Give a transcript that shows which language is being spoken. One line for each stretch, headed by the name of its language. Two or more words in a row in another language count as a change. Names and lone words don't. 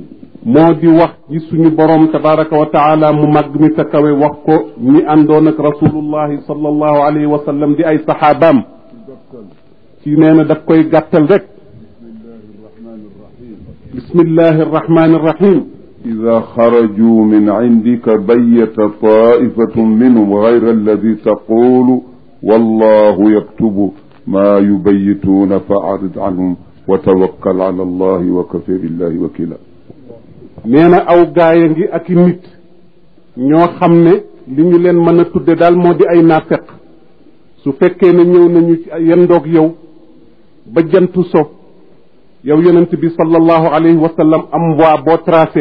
Wolof: moo di wax ci suñu borom
Arabic: تبارك وتعالى
Wolof: mu màgg mi sa kawe wax ko ñi àndoon ak
Arabic: رسول الله صلى الله عليه وسلم
Wolof: di ay saxaabaam ci nee na daf koy gàttal rek
Arabic: بسم الله الرحمن الرحيم إذا خرجوا من عندك بيت طائفة منهم غير الذي تقول والله يكتب ما يبيتون فأعرض عنهم وتوكل على الله وكفى بالله وكيلا
Wolof: nee na aw gaaya ngi ak i nit ñoo xam ne li ñu leen mën a tudde daal moo di ay naafeq su fekkee ne ñëw nañu ci yendoog yow ba jantu so yow yonent bi
Arabic: صلى الله عليه وسلم
Wolof: am voie boo tracé